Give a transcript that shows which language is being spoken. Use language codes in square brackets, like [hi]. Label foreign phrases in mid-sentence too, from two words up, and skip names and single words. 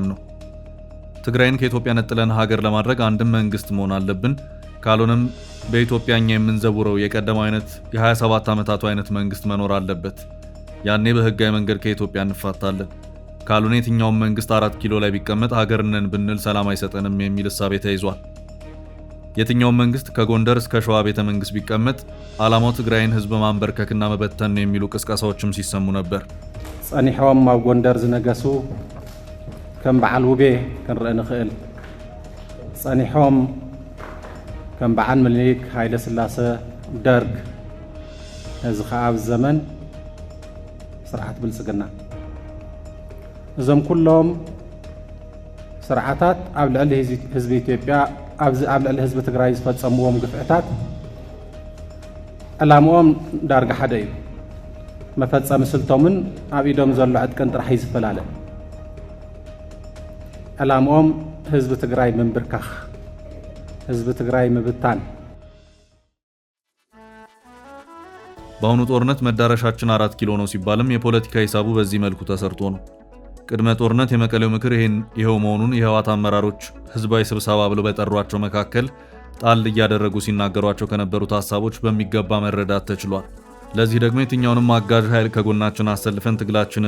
[am] ነው። ትግራይን ከኢትዮጵያ ነጥለን ሀገር ለማድረግ አንድም መንግስት መሆን አለብን፣ ካልሆነም በኢትዮጵያኛ የምንዘውረው የቀደመው አይነት የ27 ዓመታቱ አይነት መንግስት መኖር አለበት። ያኔ በህጋዊ መንገድ ከኢትዮጵያ እንፋታለን። ካልሆነ የትኛውም መንግስት 4 ኪሎ ላይ ቢቀመጥ ሀገር ነን ብንል ሰላም አይሰጠንም የሚል እሳቤ ተይዟል። የትኛውም መንግስት ከጎንደር እስከ ሸዋ ቤተ መንግስት ቢቀመጥ ዓላማው ትግራይን ህዝብ ማንበርከክና መበተን ነው የሚሉ ቅስቀሳዎችም ሲሰሙ ነበር። [ti] ጸኒሖም ኣብ ጎንደር ዝነገሱ ከም በዓል ውቤ ክንርኢ ንኽእል፣ ጸኒሖም ከም በዓል ምኒልክ ሃይለ ስላሴ ደርግ፣ እዚ ከዓ ኣብ ዘመን ስርዓት ብልጽግና። እዞም ኩሎም ስርዓታት ኣብ ልዕሊ ህዝቢ ኢትዮጵያ ኣብ ልዕሊ ህዝቢ ትግራይ ዝፈጸምዎም ግፍዕታት ዕላምኦም ዳርጋ ሓደ እዩ። መፈጸሚ ስልቶምን ኣብ ኢዶም ዘሎ ዕጥቅን ጥራሕ ይዝፈላለ። ዕላምኦም ህዝቢ ትግራይ ምንብርካኽ፣ ህዝቢ ትግራይ ምብታን። [am] በአሁኑ ጦርነት መዳረሻችን 4 ኪሎ ነው ሲባልም የፖለቲካ ሂሳቡ በዚህ መልኩ ተሰርቶ ነው። ቅድመ ጦርነት የመቀሌው ምክር ይሄው መሆኑን የህወሓት አመራሮች ህዝባዊ ስብሰባ ብለው በጠሯቸው መካከል ጣል እያደረጉ ሲናገሯቸው ከነበሩት ሐሳቦች በሚገባ መረዳት ተችሏል። ለዚህ ደግሞ የትኛውንም አጋዥ ኃይል ከጎናችን አሰልፈን ትግላችንን